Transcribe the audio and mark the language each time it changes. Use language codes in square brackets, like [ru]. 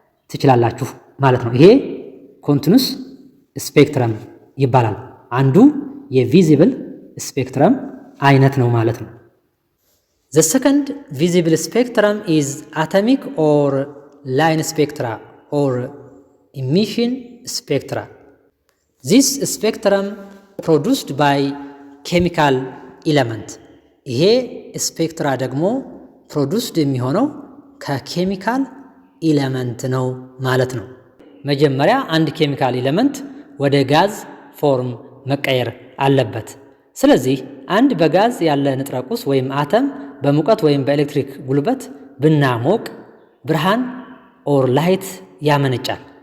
[am] ትችላላችሁ ማለት ነው። ይሄ ኮንቲኑስ ስፔክትረም ይባላል። አንዱ የቪዚብል ስፔክትረም አይነት ነው ማለት ነው። [en] The second visible spectrum is atomic or line spectra or emission spectra. This spectrum produced by chemical element. [am] ይሄ ስፔክትራ ደግሞ ፕሮዱስድ የሚሆነው ከኬሚካል ኢለመንት ነው ማለት ነው። መጀመሪያ አንድ ኬሚካል ኢለመንት ወደ ጋዝ ፎርም መቀየር አለበት። ስለዚህ አንድ በጋዝ ያለ ንጥረ ቁስ ወይም አተም በሙቀት ወይም በኤሌክትሪክ ጉልበት ብናሞቅ ብርሃን ኦር ላይት ያመነጫል።